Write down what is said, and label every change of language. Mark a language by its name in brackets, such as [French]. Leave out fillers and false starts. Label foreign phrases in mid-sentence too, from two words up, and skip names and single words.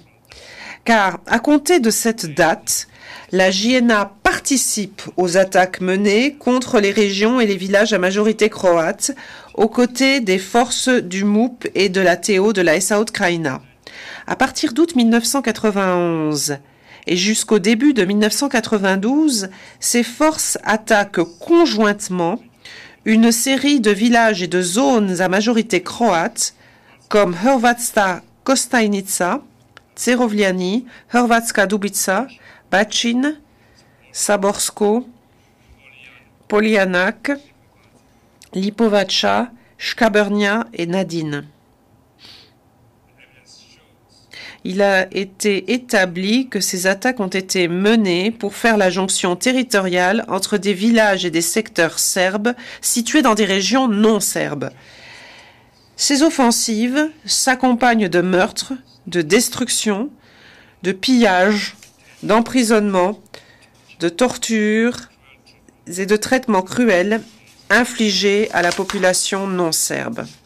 [French] Car, à compter de cette date, la JNA participe aux attaques menées contre les régions et les villages à majorité croate, aux côtés des forces du MUP et de la TO de la SAO de Krajina. À partir d'août 1991 et jusqu'au début de 1992, ces forces attaquent conjointement une série de villages et de zones à majorité croate, comme Hrvatska Kostajnica, Cerovljani, Hrvatska Dubica, Bacin, Saborsko, Polianak, Lipovača, Škabrnja et Nadine. Il a été établi que ces attaques ont été menées pour faire la jonction territoriale entre des villages et des secteurs serbes situés dans des régions non serbes. Ces offensives s'accompagnent de meurtres, de destructions, de pillages, d'emprisonnements, de tortures et de traitements cruels infligés à la population non serbe.